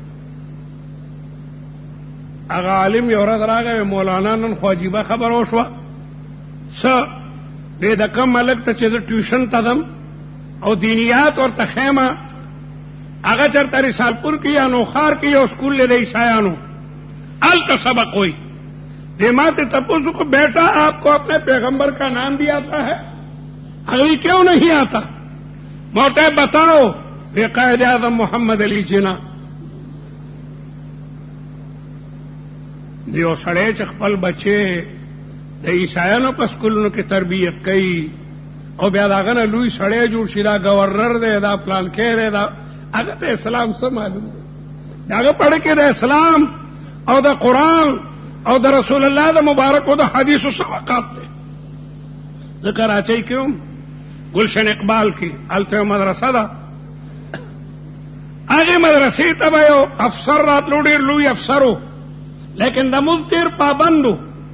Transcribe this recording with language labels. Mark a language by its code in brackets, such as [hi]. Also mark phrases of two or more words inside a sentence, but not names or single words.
[ps] هغه عالم یو ورځ راغی مولانا نن خو عجیبه خبره وشوه څه وی د کم ملک ته چې زه ټیوشن ته ځم او دینیات ورته خیمه هغه چېرته رسالپور کې یا نوخار کې یو سکول دی د عیسایانو هلته سبق وایي دې ما ته تپوس کو [ur] بیٹا آپ کو اپنے پیغمبر کا نام بھی آتا ہے اگلی کیوں نہیں آتا موٹے بتاؤ بے [ps] قائد اعظم محمد علی جناح دیو سړی چې خپل بچې د عیسایانو په سکولونو کې تربیت کوي او بیا د هغه نه لوی سړی جوړ شي دا گورنر دی دا پلانکی دی دا هغه ته اسلام څه معلوم دی د هغه پړه کې د اسلام او د قرآن او د رسول الله د مبارکو د حدیثو سبقات دی زه کراچۍ کې وم گلشن اقبال کې هلته یو مدرسه ده هغې مدرسې ته به یو افسر راتلو ډېر لوی افسر و لیکن د مونځ ډېر پابند و